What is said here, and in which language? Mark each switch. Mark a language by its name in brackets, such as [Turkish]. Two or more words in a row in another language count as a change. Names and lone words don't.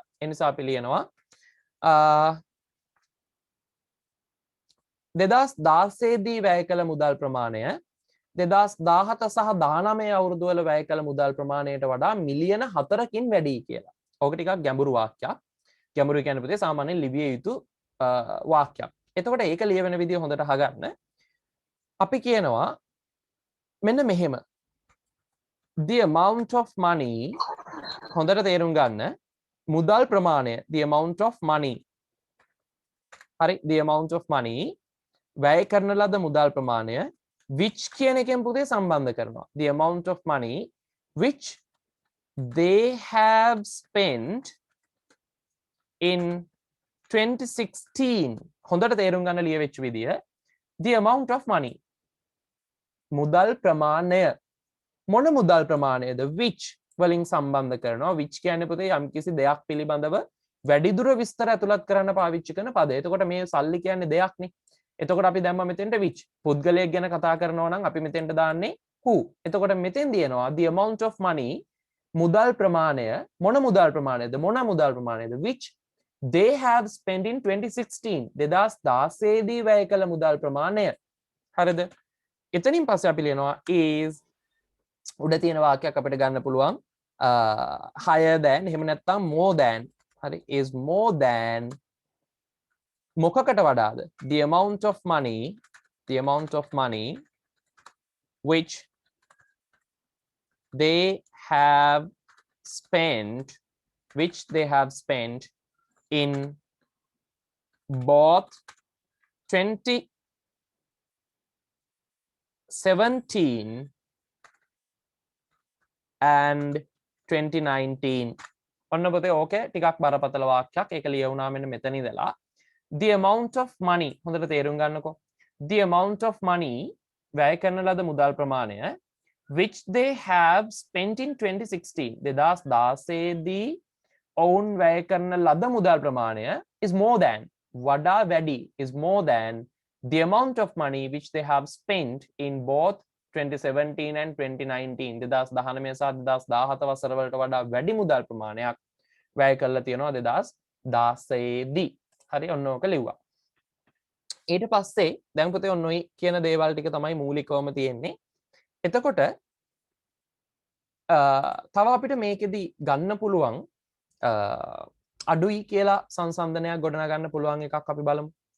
[Sinhala] ඒ නිසා අපි ලියනවා 2016 දී වැය කළ මුදල් ප්‍රමාණය 2017 සහ 19 අවුරුදු වල වැය කළ මුදල් ප්‍රමාණයට වඩා මිලියන 4කින් වැඩි කියලා. ඕක ටිකක් ගැඹුරු වාක්‍යයක්. ගැඹුරු කියන්නේ පුතේ සාමාන්‍යයෙන් ලිවිය යුතු වාක්‍යයක්. එතකොට ඒක ලියවෙන විදිය හොඳට අහගන්න. අපි කියනවා මෙන්න මෙහෙම. [English] The amount of money [Sinhala] හොඳට තේරුම් ගන්න. මුදල් ප්‍රමාණය [English] the amount of money. [Sinhala] හරි [English] the amount of money [Sinhala] වැය කරන ලද මුදල් ප්‍රමාණය which කියන එකෙන් පුතේ සම්බන්ධ කරනවා. [English] The amount of money which they have spent in 2016 [Sinhala] හොඳට තේරුම් ගන්න ලියවෙච්ච විදිය [English] the amount of money [Sinhala] මුදල් ප්‍රමාණය මොන මුදල් ප්‍රමාණයද which වලින් සම්බන්ධ කරනවා which කියන්නේ පුතේ යම්කිසි දෙයක් පිළිබඳව වැඩිදුර විස්තර ඇතුළත් කරන්න පාවිච්චි කරන පදය. එතකොට මේ සල්ලි කියන්නේ දෙයක්නේ. එතකොට අපි දැම්ම මෙතෙන්ට which පුද්ගලයෙක් ගැන කතා කරනවා නම් අපි මෙතෙන්ට දාන්නේ who. එතකොට මෙතෙන් දිනනවා [English] the amount of money [Sinhala] මුදල් ප්‍රමාණය මොන මුදල් ප්‍රමාණයද [English] which they have spent in 2016 [Sinhala] 2016 දී වැය කළ මුදල් ප්‍රමාණය. හරිද? එතනින් පස්සේ අපි ලියනවා is උඩ තියෙන වාක්‍යයක් අපිට ගන්න පුළුවන් [English] higher than [Sinhala] එහෙම නැත්නම් [English] more than. හරි is more than [Sinhala] මොකකට වඩාද [English] the amount of money which they have spent in both 2017 and 2019. [Sinhala] ඔන්න පුතේ ඕකේ ටිකක් බරපතල වාක්‍යයක්. ඒක ලියවුණා මෙන්න මෙතන ඉඳලා [English] the amount of money [Sinhala] හොඳට තේරුම් ගන්නකෝ. [English] the amount of money [Sinhala] වැය කරන ලද මුදල් ප්‍රමාණය [English] which they have spent in 2016 [Sinhala] 2016 දී ඔවුන් වැය කරන ලද මුදල් ප්‍රමාණය [English] is more than [Sinhala] වඩා වැඩි [English] is more than the amount of money which they have spent in both 2017 and 2019 [Sinhala] 2019 සහ 2017 වසර වලට වඩා වැඩි මුදල් ප්‍රමාණයක් වැය කරලා තියෙනවා 2016 දී. හරි ඔන්න ඕක ලිව්වා. ඊට පස්සේ දැන් පුතේ ඔන්න ඔයි කියන දේවල් ටික තමයි මූලිකවම තියෙන්නේ. එතකොට තව අපිට මේකෙදි ගන්න පුළුවන් අඩුයි කියලා සංසන්දනයක් ගොඩනගන්න පුළුවන් එකක් අපි බලමු.